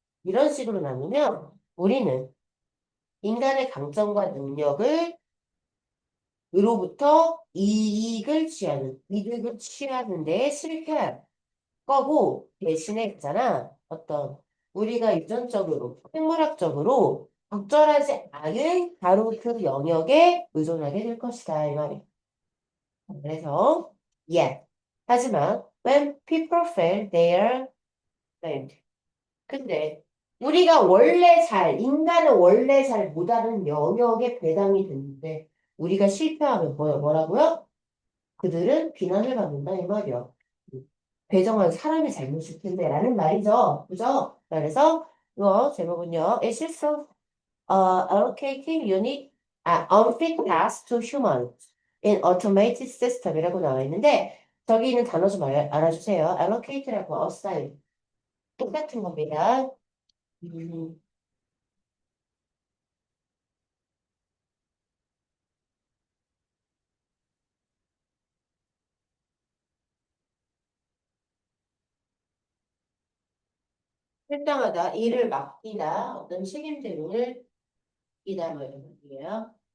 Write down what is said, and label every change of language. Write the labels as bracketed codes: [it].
[ko] 이런 식으로 나누면 우리는 인간의 강점과 능력을 으로부터 이득을 취하는 데 실패할 거고, 대신에 있잖아. 우리가 유전적으로, 생물학적으로 적절하지 않은 바로 그 영역에 의존하게 될 것이다. 이 말이야. 그래서, yeah. 하지만, [en] when people fail, they are blamed. [ko] 근데, 인간은 원래 잘 못하는 영역에 배당이 됐는데, 우리가 실패하면 뭐라고요? 그들은 비난을 받는다 이 말이야. 배정한 사람이 잘못일 텐데 라는 말이죠. 그죠? 그래서 이거 제목은요. [en] It's also allocating unfit tasks to humans in automated system [ko] 이라고 나와 있는데 저기 있는 단어 좀 알아주세요. allocate라고 assign 똑같은 겁니다. 음, 필당하다, 일을 맡기다, 어떤 책임 대응을 맡기다 뭐 이런 얘기예요.